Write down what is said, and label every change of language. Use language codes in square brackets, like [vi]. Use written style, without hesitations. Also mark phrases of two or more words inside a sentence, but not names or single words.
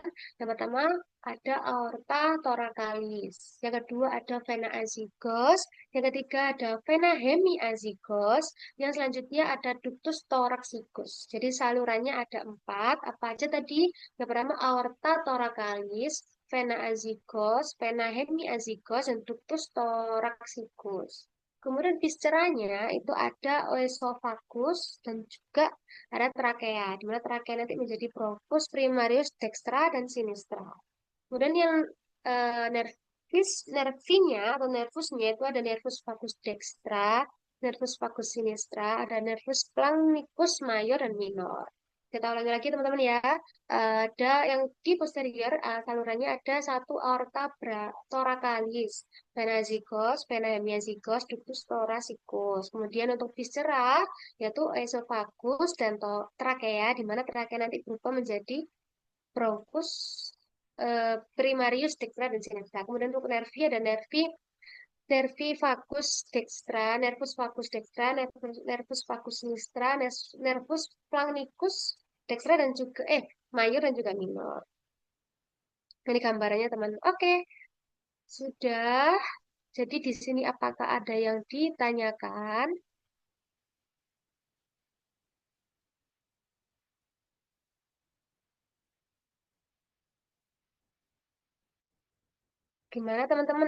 [id] Yang pertama ada [la] aorta thoracalis. [id] Yang kedua ada [la] vena azygos. [id] Yang ketiga ada [la] vena hemiazygos. [id] Yang selanjutnya ada [la] ductus thoraxicus. [id] Jadi salurannya ada empat. Apa aja tadi? Yang pertama [la] aorta thoracalis, vena azygos, vena hemiazygos, [id] dan [la] ductus thoraxicus. [id] Kemudian visceranya itu ada oesophagus dan juga ada trakea, di mana trakea nanti menjadi [la] bronchus primarius dextra [id] dan sinistra. Kemudian yang nervinya atau nervusnya itu ada [la] nervus vagus dextra, nervus vagus sinistra, [id] ada [la] nervus plangnicus [id] mayor dan minor. Kita ulangi lagi teman-teman ya. Ada yang di posterior salurannya ada satu [la] aorta thoracalis, vena azygos, vena hemiazygos, ductus thoracicus. [id] Kemudian untuk viscera yaitu esophagus dan trakea, di mana trakea nanti berubah menjadi [la] bronchus primarius dextra [id] dan sinistra. Kemudian untuk nervi ada [la] nervi vagus dextra, nervus vagus sinistra, nervus plangnicus dextra [id] dan juga mayor dan juga minor. Ini gambarannya teman. Oke, sudah. Jadi di sini apakah ada yang ditanyakan? Gimana teman-teman?